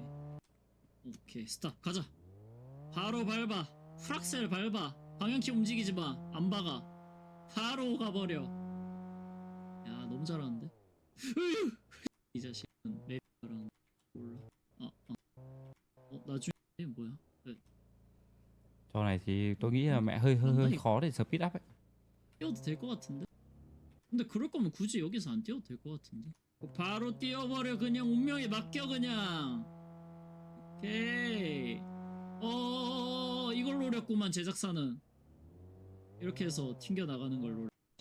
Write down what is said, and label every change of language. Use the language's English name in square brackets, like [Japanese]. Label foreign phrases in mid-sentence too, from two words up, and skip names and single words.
[Korean] 오케이, 스탑. 가자. 바로 밟아. 프락셀 밟아. 방향키 움직이지 마. 안 박아. 바로 가버려. 야, 너무 잘하는데. 이 자식은 랩이라는 몰라. 나중에 뭐야? [Vietnamese] Trò này thì tôi nghĩ là mẹ hơi khó để [English] speed up [Vietnamese] ấy. [Korean] 뛰어도 될 것 같은데? 근데 그럴 거면 굳이 여기서 안 뛰어도 될 것 같은데? 바로 뛰어버려. 그냥 운명에 맡겨 그냥. 오케이. 이걸 노렸구만 제작사는. 이렇게 해서 튕겨 나가는 걸 노려.